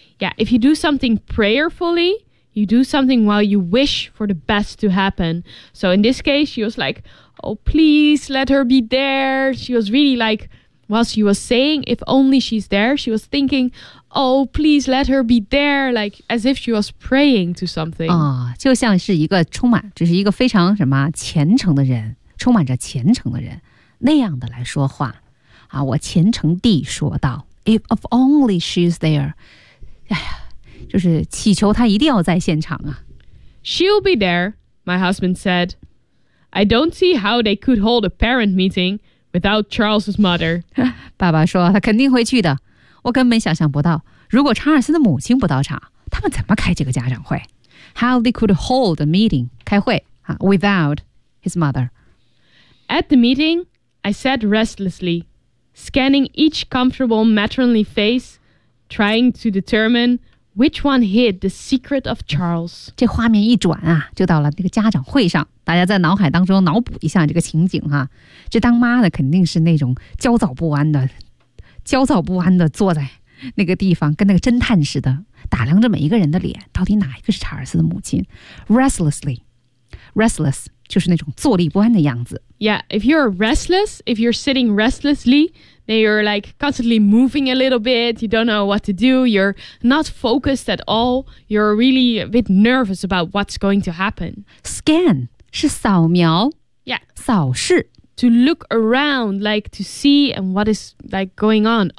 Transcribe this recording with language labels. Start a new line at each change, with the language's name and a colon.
English: Yeah, if you do something prayerfully,You do something while you wish for the best to happen. So in this case, she was like, oh, please let her be there. She was really like, while she was saying, if only she's there, she was thinking, oh, please let her be there. Like, as if she was praying to something.
Chinese: 就像是一个充满，就是一个非常什么虔诚的人，充满着虔诚的人，那样的来说话。我虔诚地说道，
English: if only she's there.
Chinese: 哎呀。就是祈求他一定要在现场啊。
English: She'll be there, my husband said. I don't see how they could hold a parent meeting without Charles's mother.
Chinese: 爸爸说他肯定会去的。我根本想象不到，如果查尔斯的母亲不到场，他们怎么开这个家长会？ How they could hold a meeting, 开会啊 without his mother.
English: At the meeting, I sat restlessly, scanning each comfortable matronly face, trying to determine... Which one hid the secret of Charles?
Chinese: 这画面一转啊，就到了那个家长会上。大家在脑海当中脑补一下这个情景哈、啊。这当妈的肯定是那种焦躁不安的坐在那个地方，跟那个侦探似的打量着每一个人的脸，到底哪一个是查尔斯的母亲 ？Restlessly, 就是那种坐立不安的样子。
English: Yeah, if you're restless, if you're sitting restlessly. Then you're like constantly moving a little bit. You don't know what to do. You're not focused at all. You're really a bit nervous about what's going to happen.
Chinese: Scan 是扫描
English: Yeah.
Chinese: 扫视
English: To look around, like to see and what is like going on.